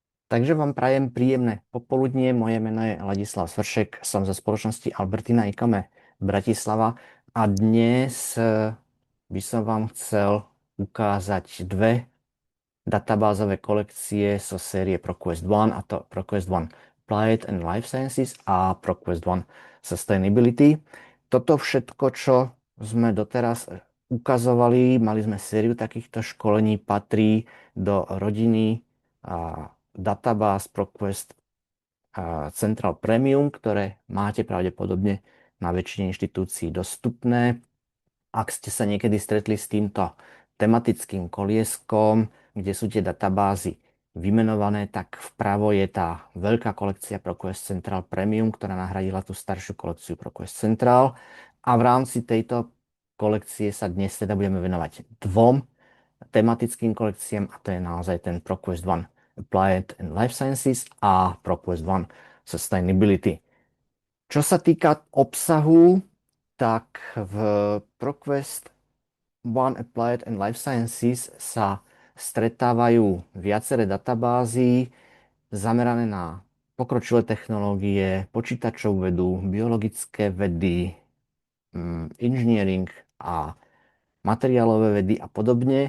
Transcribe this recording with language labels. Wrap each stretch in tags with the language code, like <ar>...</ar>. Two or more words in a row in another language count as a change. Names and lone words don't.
<sk>Takže vám prajem príjemné popoludnie. Moje meno je Ladislav Svršek, som zo spoločnosti Albertina Ikame Bratislava a dnes by som vám chcel ukázať dve databázové kolekcie zo série ProQuest One, a to ProQuest One Applied and Life Sciences a ProQuest One Sustainability. Toto všetko, čo sme doteraz ukazovali, mali sme sériu takýchto školení, patrí do rodiny databáz ProQuest Central Premium, ktoré máte pravdepodobne na väčšine inštitúcií dostupné. Ak ste sa niekedy stretli s týmto tematickým kolieskom, kde sú tie databázy vymenované, tak vpravo je tá veľká kolekcia ProQuest Central Premium, ktorá nahradila tú staršiu kolekciu ProQuest Central. A v rámci tejto kolekcie sa dnes teda budeme venovať dvom tematickým kolekciám, a to je naozaj ten ProQuest One Applied and Life Sciences a ProQuest One Sustainability. Čo sa týka obsahu, tak v ProQuest One Applied and Life Sciences sa stretávajú viaceré databázy zamerané na pokročilé technológie, počítačovú vedu, biologické vedy, engineering a materiálové vedy a podobne.</sk>